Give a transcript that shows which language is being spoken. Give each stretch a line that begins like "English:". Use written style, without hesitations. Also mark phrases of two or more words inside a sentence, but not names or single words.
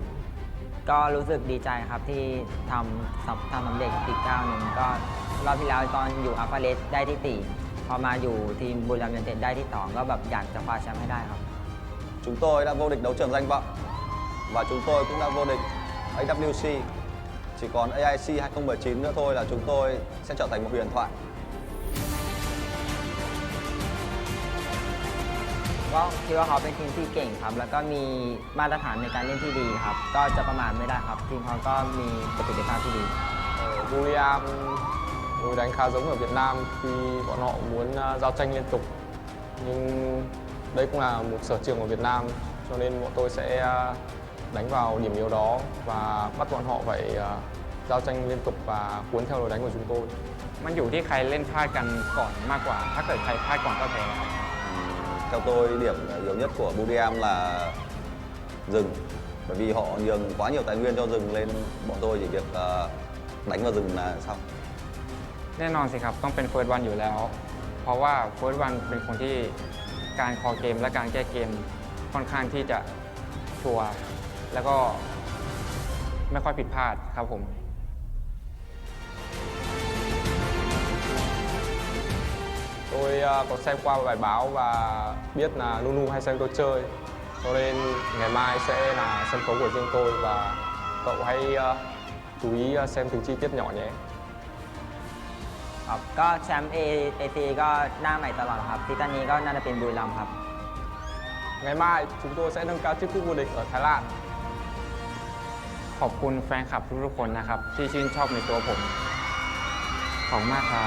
Thai: ก็รู้สึกดีใจครับที่ทำสำเร็จอีกก้าวหนึ่งก็รอบที่แล้วตอนอยู่อัลฟาเลสได้ที่4พอมาอยู่ทีมบุรีรัมย์ยูไนเต็ดได้ที่2ก็แบบอยากจะคว้าแชมป์ให้ได้ครับ
Vietnamese: Chúng tôi đã vô địch đấu trường danh vọng và chúng tôi cũng đã vô địch AWC. Chỉ còn AIC 2019 nữa thôi là chúng tôi sẽ trở thành một huyền thoại.
Thai: ก็คิดว่าเขาเป็นทีมที่เก่งครับแล้วก็มีมาตรฐานในการเล่นที่ดีครับก็จะประมาทไม่ได้ครับทีมเขาก็มีประสิทธิภาพที่ดี
Vietnamese: Ở Buriram đối đánh khá giống ở Việt Nam khi bọn họ muốn giao tranh liên tục nhưng đây cũng là một sở trường của Việt Nam cho nên bọn tôi sẽ đánh vào điểm yếu đó và bắt bọn họ phải giao tranh liên tục và cuốn theo lối đánh của chúng tôi.
Thai: มันอยู่ที่ใครเล่นพลาดกันก่อนมากกว่าถ้าเกิดใครพลาดก่อนก็แพ้ครับ
Vietnamese: Theo tôi, điểm yếu nhất của Buriram là rừng. Bởi vì họ nhường quá nhiều tài nguyên cho rừng nên bọn tôi chỉ việc đánh vào rừng là xong.
Thai: แน่นอนสิครับต้องเป็นเฟิร์สวันอยู่แล้ว เพราะว่าเฟิร์สวันเป็นคนที่การคอเกมและการแก้เกมค่อนข้างที่จะชัวร์แล้วก็ไม่ค่อยผิดพลาดครับผม
Vietnamese: Tôi có xem qua bài báo và biết là Nunu hay xem tôi chơi cho nên ngày mai sẽ là sân khấu của riêng tôi và cậu hãy chú ý xem từng chi tiết nhỏ nhé.
Thai: ครับก็แชมป์ AIC ก็หน้าใหม่ตลอดครับซีซั่นนี้ก็น่าจะเป็นบุรีรัมย์ครับ
Vietnamese: Ngày mai chúng tôi sẽ nâng cao chiếc cúp vô địch ở Thái Lan.
Thai: ขอบคุณแฟนคลับทุกๆคนนะครับที่ชื่นชอบในตัวผมขอบคุณมากครับ